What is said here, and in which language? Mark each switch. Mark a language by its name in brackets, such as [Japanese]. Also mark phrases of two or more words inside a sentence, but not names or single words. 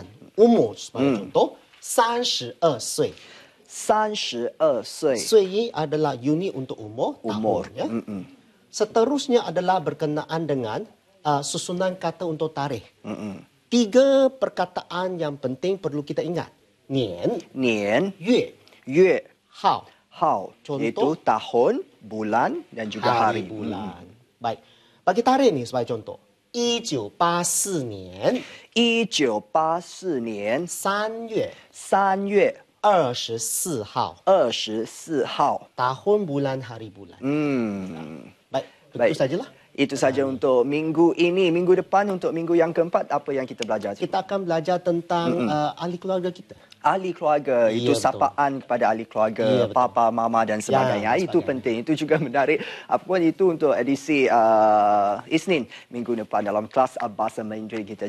[Malay] Umur sebagai contoh, 32 岁. [Chinese] 32岁 [Malay] 岁 adalah unit untuk umur, umur. tahun. Ya. Seterusnya adalah berkenaan dengan susunan kata untuk tarikh. 3 perkataan yang penting perlu kita ingat. [Chinese] 年年月月号号 [Malay] Contoh? iaitu tahun, bulan dan juga hari. bulan. Baik. Bagi tarikh ni sebagai contoh. [Chinese] 1984 年 1984年 3月 3月 24号 24号 [Malay] tahun, bulan, hari, bulan. Baik, Baik. itu sajalah. Itu saja untuk minggu ini. Minggu depan untuk minggu yang keempat, apa yang kita belajar? Kita akan belajar tentang ahli keluarga kita. Ahli keluarga, itu betul. sapaan kepada ahli keluarga, betul. papa, mama dan sebagainya. Itu penting, itu juga menarik. Apapun itu untuk edisi Isnin minggu depan dalam kelas Bahasa Mandarin kita.